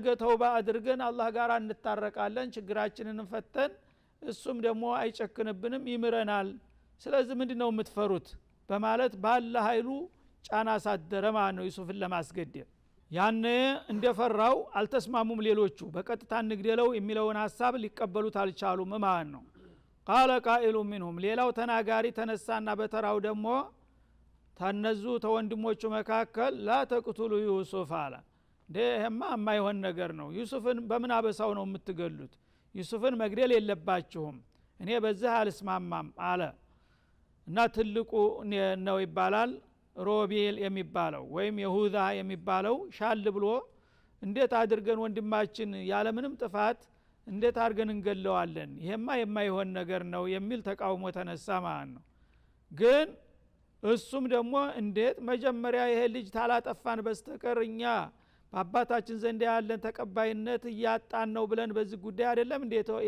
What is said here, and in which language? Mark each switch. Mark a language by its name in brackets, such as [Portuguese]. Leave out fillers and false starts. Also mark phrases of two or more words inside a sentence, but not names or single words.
[Amharic] ተውባ አድርገን አላህ ጋር እንታረቃለን ችግራችንን ፈተን እሱም ደግሞ አይጨክንብንም ይምረናል ስለዚህ ምንድነው የምትፈሩት በማለት ባለ ኃይሉ ጫና ሳደረ ማለት ነው ዩሱፍን ለማስገደል ያኔ እንደፈራው አልተስማሙም ሌሎቹ በቀጥታ እንግደለው የሚለውን ሐሳብ ሊቀበሉት አልቻሉም ማለት ነው [Arabic] قال قائل منهم [Amharic] ሌላው ተናጋሪ ተነሳና በተራው ደግሞ ተነዙ ተወንድሞቹ መካከል [Arabic] لا تقتلوا يوسف [Amharic] አለ ደህማ የማይሆን ነገር ነው ዩሱፍን በምን አበሳው ነው የምትገሉት ዩሱፍን መግደል የለባችሁም እኔ በዚህ አልስማማም አለ እና ትልቁ ነው ይባላል ሮቤል የሚባለው ወይም ይሁዳ የሚባለው ሻል ብሎ እንዴት አድርገን ወንድማችን ያለ ምንም ጥፋት እንዴት አድርገን እንገለዋለን ይሄማ የማይሆን ነገር ነው የሚል ተቃውሞ ተነሳ ማለት ነው ግን እሱም ደግሞ እንዴት መጀመሪያ ይሄ ልጅ ታላጠፋን በስተቀር እኛ በአባታችን ዘንድ ያለን ተቀባይነት እያጣን ነው ብለን በዚህ ጉዳይ አይደለም እንዴ